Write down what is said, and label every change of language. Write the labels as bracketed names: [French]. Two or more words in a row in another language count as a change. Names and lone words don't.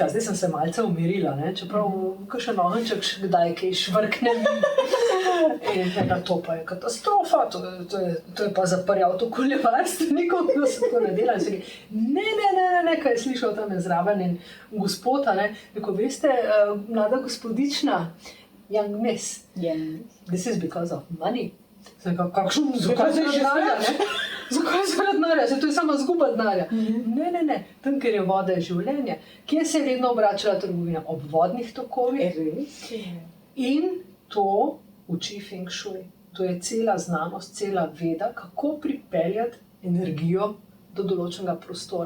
[Slovenian] Zdaj sem se malce umirila, čeprav kakšen ogenček kdaj kaj švrkne. In to pa je katastrofa, to je pa zaprjal to okoljevarstvenikov, da se to ne dela. Ne, kaj je slišal tam zraven in gospod, rekel, veste, mlada gospodična, [English] young miss, this is because of money. [Slovenian] Zakaj zaradi denarja? To je samo zguba denarja. Ne. Tam, kjer je voda, je življenje. Kje se je vedno obračala trgovina? Ob vodnih tokovih. In to uči Feng Shui. To je cela znanost, cela veda, kako pripeljati energijo do določenega prostora.